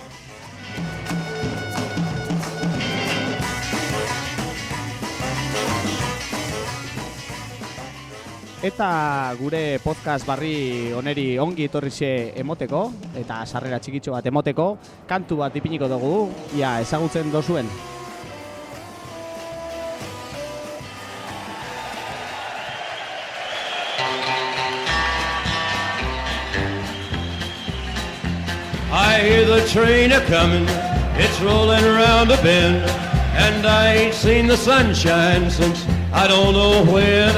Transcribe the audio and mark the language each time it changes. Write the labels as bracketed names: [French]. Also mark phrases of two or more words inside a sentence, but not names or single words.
[Basque] Eta gure podcast barri oneri ongi etorrize emoteko, eta sarrera txikitxo bat emoteko, kantu bat ipiniko dugu, ia ezagutzen dozuen. [English] I hear the train a-comin', it's rollin' around a bend, and I ain't seen the sunshine since I don't know when.